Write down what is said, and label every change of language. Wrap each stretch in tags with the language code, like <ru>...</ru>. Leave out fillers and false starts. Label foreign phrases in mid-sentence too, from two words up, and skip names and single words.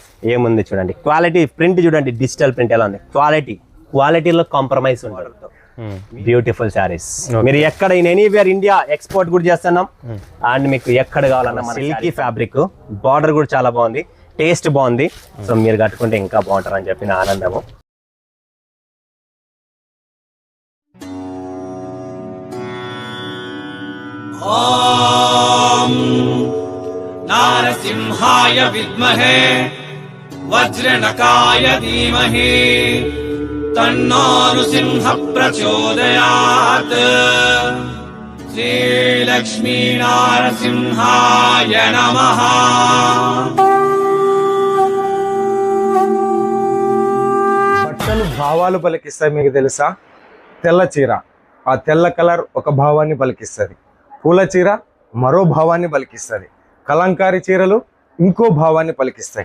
<te>ఏముంది చూడండి,</te> <en>quality print</en> <te>చూడండి,</te> <en>digital print</en> <te>ఎలా ఉంది. క్వాలిటీలో కాంప్రమైజ్ ఉండదు.</te> <en>beautiful sarees.</en> <te>మీరు ఎక్కడ</te> <en>in anywhere India export</en> <te>కూడా చేస్తున్నాం. అండ్ మీకు ఎక్కడ కావాలన్నా</te> <en>silky fabric,</en> <te>బార్డర్ కూడా చాలా బాగుంది, టేస్ట్ బాగుంది. సో మీరు కట్టుకుంటే ఇంకా బాగుంటారు అని చెప్పిన ఆనందము.</te> <sa>नारसिंहाय विद्महे वज्रनकाय धीमहि तन्नो नृसिंह प्रचोदयात्। श्रीलक्ष्मी नारसिंहाय नमः।</sa> <te>బట్టలు భావాలు పలికిస్తాయి. మీకు తెలుసా? తెల్ల చీర, ఆ తెల్ల కలర్ ఒక భావాన్ని పలికిస్తుంది. పూల చీర మరో భావాన్ని పలికిస్తుంది. కలంకారీ చీరలు ఇంకో భావాన్ని పలికిస్తాయి.</te>